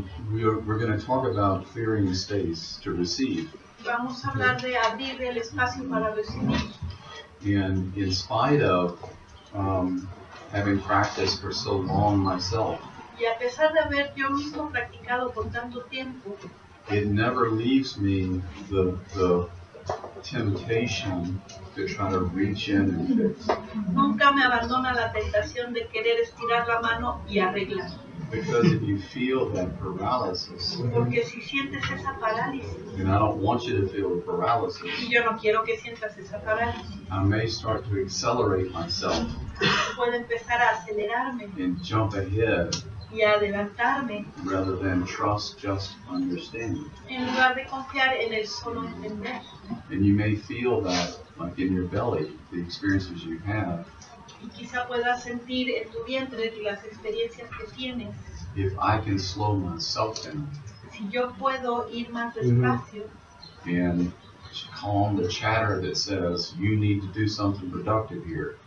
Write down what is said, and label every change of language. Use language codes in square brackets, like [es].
[en] We're going to talk about clearing the space to receive. [es] Vamos a hablar de abrir el espacio para recibir. [en] And in spite of having practiced for so long myself, [es] Y a pesar de haber yo mismo practicado por tanto tiempo, [en] it never leaves me the temptation to try to reach in and fix. [es] nunca me abandona la tentación de querer estirar la mano y arreglar. [en] Because if you feel that paralysis, [es] Porque si sientes esa parálisis, [en] and I don't want you to feel the paralysis, [es] y yo no quiero que sientas esa parálisis, [en] I may start to accelerate myself [es] puedo empezar a acelerarme [en] and jump ahead [es] y a adelantarme [en] rather than trust just understanding. [es] en lugar de confiar en el solo entender. [en] And you may feel that, like in your belly, the experiences you have. [es] Y quizá puedas sentir en tu vientre las experiencias que tienes. [en] If I can slow myself down [es] Si yo puedo ir más despacio [en] and calm the chatter that says you need to do something productive here,